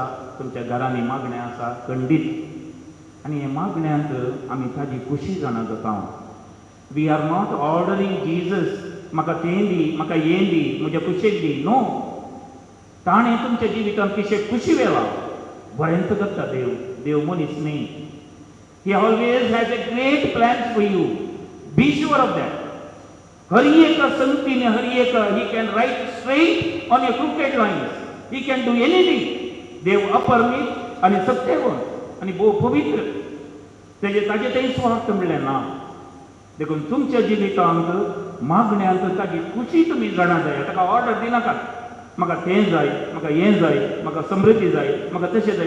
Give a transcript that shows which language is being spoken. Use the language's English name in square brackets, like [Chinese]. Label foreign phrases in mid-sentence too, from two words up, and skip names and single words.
[Konkani] तुमच्या घरांनी मागणें आसा खंडीत. आनी हे मागण्यांत आमी ताजी खुशी जाणा जाता. [English] we are not ordering Jesus [Konkani] म्हाका तें दी, म्हाका हें दी, म्हज्या कुशेक दी. नो. ताणें तुमच्या जिवितांत किशें खुशी वेला बरेंत करता देव. देव मनीस न्ही. [English] He always has a great plans for you. Be sure of that. [Konkani] हर एक संगतीने हर एक [English] he can write straight on your crooked lines. He can do anything. [Konkani] देव अपरिमित आणि सत्यवान आणि पवित्र. ताजे तें स्वार्थ म्हणलें ना. देखून तुमच्या जिवितांत मागण्यांत ताजी खुशी तुमी जाणा जाय. ताका ऑर्डर दिनाकात म्हाका तें जाय, म्हाका हें जाय, म्हाका समृद्धी जाय, म्हाका तशें जाय.